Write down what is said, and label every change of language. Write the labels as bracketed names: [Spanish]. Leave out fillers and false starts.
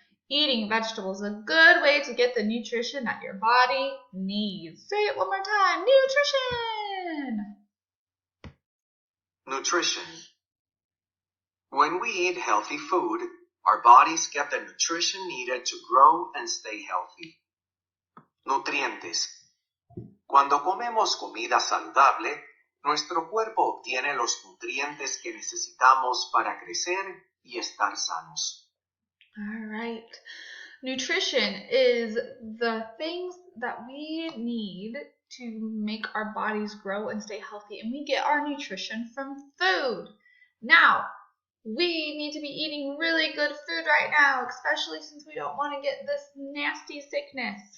[English] Eating vegetables is a good way to get the nutrition that your body needs. Say it one more time, nutrition. Nutrition. When we eat healthy food, our bodies get the nutrition needed to grow and stay healthy. [Spanish] Nutrientes. Cuando comemos comida saludable, nuestro cuerpo obtiene los nutrientes que necesitamos para crecer y estar sanos. [English] All right. Nutrition is the things that we need to make our bodies grow and stay healthy, and we get our nutrition from food. Now, we need to be eating really good food right now, especially since we don't want to get this nasty sickness.